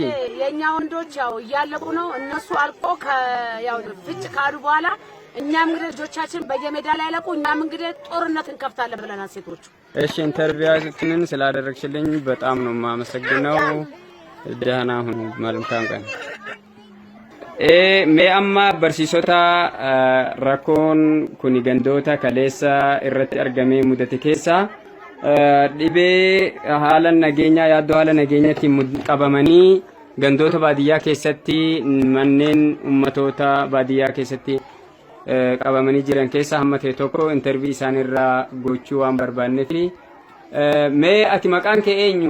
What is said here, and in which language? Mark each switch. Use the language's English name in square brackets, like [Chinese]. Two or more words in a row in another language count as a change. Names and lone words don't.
[Amharic] የኛ ወንዶች ያው እያለቁ ነው። እነሱ አልቆ ያው ፍጭ ካሉ በኋላ እኛም እንግዲህ ልጆቻችን በየሜዳ ላይ ያለቁ እኛም እንግዲህ ጦርነት እንከፍታለን ብለናል ሴቶቹ። እሺ ኢንተርቪዋችንን ስላደረግሽልኝ በጣም ነው የማመሰግነው። ደህና ሁኑ። መልካም ቀን። [Oromo] mee amma barsiisota rakkoon kuni gandoota kaleessa irratti argamee mudate keessa dhibee haala nageenyaa yaaddoo haala nageenyaatiin qabamanii gandoota baadiyyaa keessatti manneen ummatoota baadiyyaa keessatti qabamanii jiran keessa hamma ta'e tokko intervii isaanirraa gochuu waan barbaanneef mee ati maqaan kee eenyu?